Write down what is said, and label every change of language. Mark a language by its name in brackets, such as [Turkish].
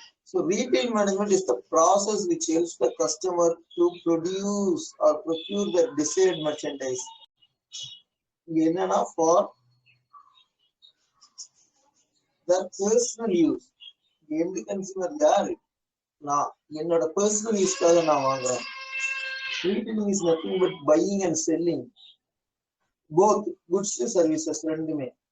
[English] So retail management is the process which helps the customer to produce or procure the desired merchandise. For their personal use. [Tamil] End consumer யாரு? நான் என்னோட personal யூஸ்க்காக நான் வாங்குறேன். [English] Retailing is nothing but buying and selling, both goods and services [Tamil] ரெண்டுமே.